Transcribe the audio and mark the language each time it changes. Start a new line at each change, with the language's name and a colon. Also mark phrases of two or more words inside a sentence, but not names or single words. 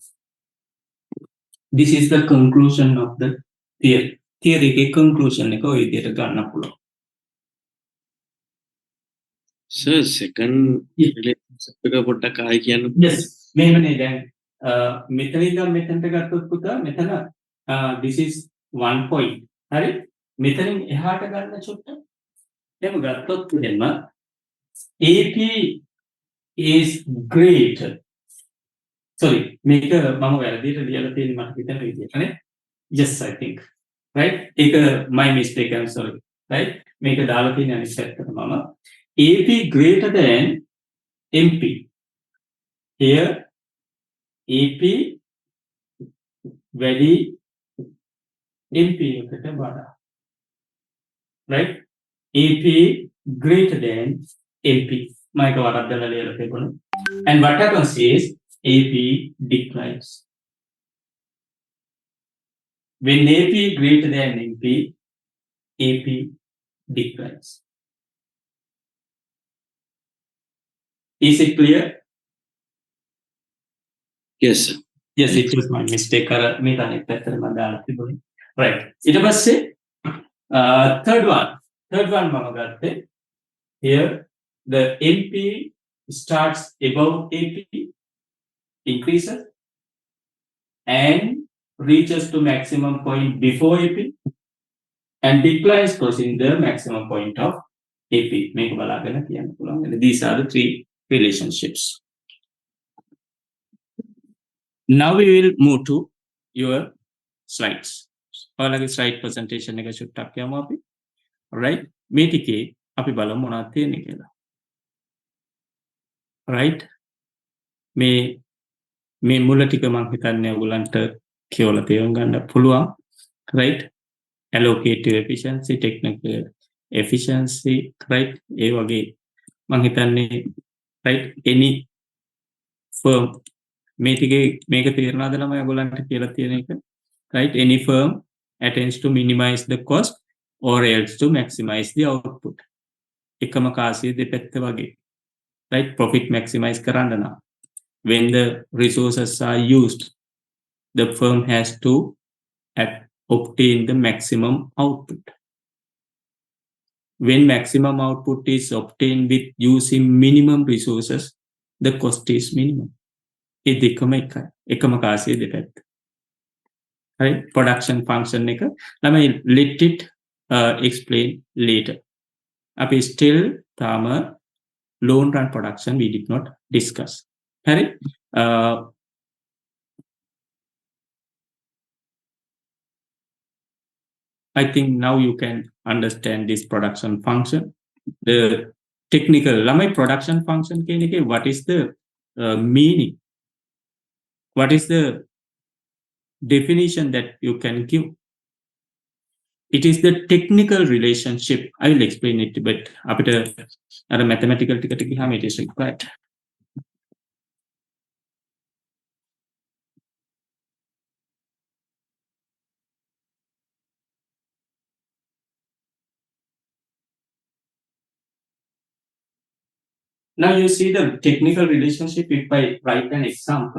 English: This is the conclusion of the theory. Theory के conclusion
Sinhala: එක ඔය විදිහට ගන්න පුළුවන්. Sir,
English: second relationship
Sinhala: එක පොඩ්ඩක් ආයෙ කියන්න. Yes. මෙහෙමනේ දැන් මෙතන ඉඳන් මෙතනට ගත්තොත් පුතා මෙතන
English: this is one point.
Sinhala: හරි? මෙතනින් එහාට ගන්න චුට්ට. එහෙම ගත්තොත් එහෙම
English: AP is greater. Sorry,
Sinhala: මේක මම වැරදියට ලියලා තියෙන මට හිතන විදිහටනේ.
English: Yes, I think. Right? ඒක my mistake, I'm sorry. Right?
Sinhala: මේක දාලා තියෙන අනිත් පැත්තට මම
English: AP greater than MP.
Sinhala: Here AP වැඩි MP එකට වඩා.
English: Right? AP greater than MP.
Sinhala: මම ඒක වරද්දලා ලියලා තිබුණා.
English: And what happens is AP declines. When AP greater than MP, AP declines. Is it clear? Yes, sir. Yes, it was my mistake. Right. ඊට පස්සේ third one මම ගත්තේ. Here the MP starts above AP, increases and reaches to maximum point before AP. and decline is crossing the maximum point of AP. These are the three relationships. Now we will move to your slides. Slide presentation
Sinhala: එක චුට්ටක් යමු අපි. Right? මේ ටිකේ අපි බලමු මොනවද තියෙන්නේ කියලා. Right? මේ මුල ටික මම හිතන්නේ ඔයගලන්ට කියවලා තේරුම් ගන්න පුළුවන්.
English: Right? Allocative efficiency, technical efficiency, right?
Sinhala: ඒ වගේ මම හිතන්නේ
English: right any firm
Sinhala: මේ ටිකේ මේක තේරෙනවද ළමයි ඔයගලන්ට කියලා තියෙන එක?
English: Right? Any firm attempts to minimize the cost or else to maximize the output.
Sinhala: එකම කාසිය දෙපැත්ත වගේ. Right?
English: Profit maximize
Sinhala: කරන්න නම්
English: when the resources are used, the firm has to obtain the maximum output. When maximum output is obtained with using minimum resources, the cost is minimum.
Sinhala: ඒ දෙකම එකයි. එකම කාසිය දෙපැත්ත. Right?
English: Production function එක. ළමයි let it explain later. අපි still තාම long run production we did not discuss.
Sinhala: හරි?
English: I think now you can understand this production function. The technical lamai production function
Sinhala: කියන එකේ
English: what is the meaning? What is the definition that you can give? It is the technical relationship. I will explain it, but
Sinhala: අපිට අර
English: mathematical
Sinhala: ටිකට ගියාම
English: it is required. Now you see the technical relationship if I write an example.